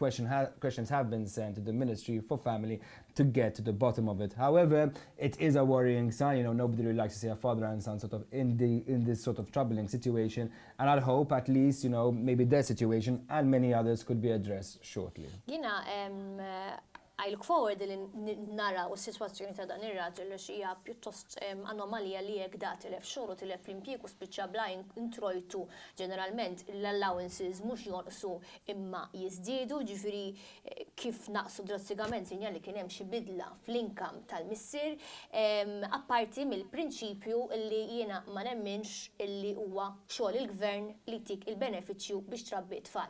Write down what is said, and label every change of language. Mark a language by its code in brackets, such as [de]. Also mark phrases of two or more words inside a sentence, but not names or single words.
[en] Questions have been sent to the Ministry for Family to get to the bottom of it. However, it is a worrying sign. Nobody really likes to see a father and son sort of in this sort of troubling situation. And I'd hope at least, maybe their situation and many others could be addressed shortly. I look forward [mt] li naraw is-sitwazzjoni ta' dan ir-raġel li hija pjuttost anomalija li jekk da tilef xogħol u tilef l-impjieg u spiċċa bla introjtu. Ġeneralment l-allowances mhux jonqsu imma jiżdiedu, ġifieri kif naqsu drastikament sinjali kien hemm xi bidla fl-inkam tal-missier, apparti mill-prinċipju li jiena ma nemminx illi huwa xogħol il-gvern li jtik il-benefiċċju biex trabbi tfal.